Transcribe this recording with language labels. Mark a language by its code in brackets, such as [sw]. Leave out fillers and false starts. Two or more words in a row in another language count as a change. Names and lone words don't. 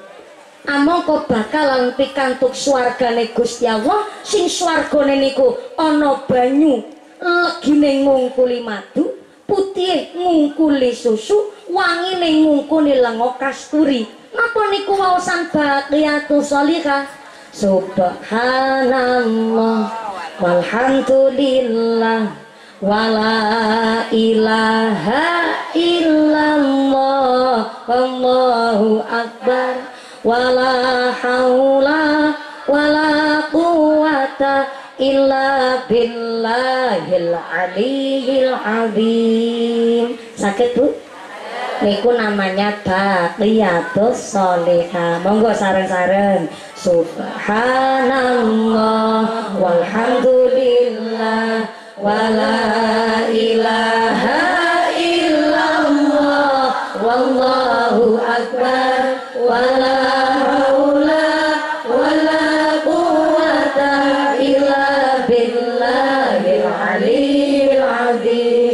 [jv] Amangka bakalan pikantuk swargane Gusti Allah, sing swargane niku ana banyu, legine ngungkuli madu, putih ngungkuli susu, wangine ngungkuli lenga kasturi. Napa niku waosan [ar] الباقيات الصالحات? سبحان الله والحمد لله ولا إله إلا الله والله أكبر ولا حول ولا قوة قوة إلا بالله العلي العظيم. [jv] Sakit Bu? Niku namanya [ar] الباقيات الصالحات. [jv] Monggo sareng-sareng. [ar] سبحان الله والحمد لله ولا إله إلا الله والله أكبر ولا حول ولا قوة إلا بالله العلي العظيم.